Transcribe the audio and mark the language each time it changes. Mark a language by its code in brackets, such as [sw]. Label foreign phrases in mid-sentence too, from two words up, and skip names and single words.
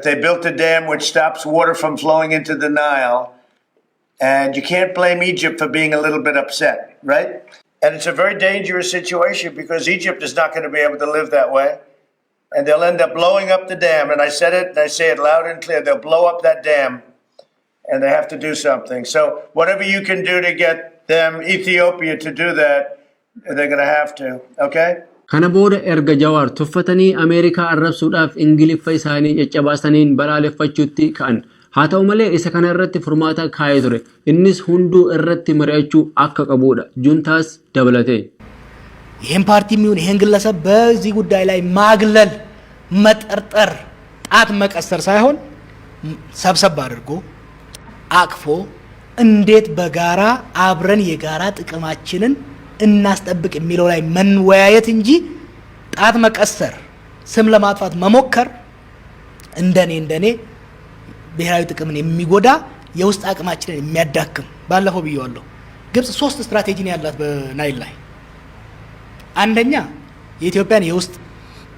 [en] they built a dam which stops water from flowing into the Nile and you can't blame Egypt for being a little bit upset right and it's a very dangerous situation because Egypt is not going to be able to live that way and they'll end up blowing up the dam and I said it and I say it loud and clear they'll blow up that dam and they have to do something so whatever you can do to get them Ethiopia to do that they're going to have to okay [om] kana boda erga jawar tuffatani america arabsuudaf ingiliffa isaani yaccabaasaniin balaaleffachuutti kan haata'u malee isa kana irratti furmaata kaayee ture innis hunduu irratti mari'achuu akka qabuudha juntaas dabalate [am] ይሄን ፓርቲ የሚሆን ይሄን ግለሰብ በዚህ ጉዳይ ላይ ማግለል መጠርጠር ጣት መቀሰር ሳይሆን ሰብሰብ አድርጎ አቅፎ እንዴት በጋራ አብረን የጋራ ጥቅማችንን እናስጠብቅ የሚለው ላይ መንወያየት እንጂ ጣት መቀሰር ስም ለማጥፋት መሞከር እንደኔ ብሔራዊ ጥቅምን የሚጎዳ የውስጥ አቅማችንን የሚያዳክም ባለፈው ብየዋለሁ ግብጽ 3 ስትራቴጂ ነው ያላት በናይል ላይ አንደኛ የኢትዮጵያን የውስጥ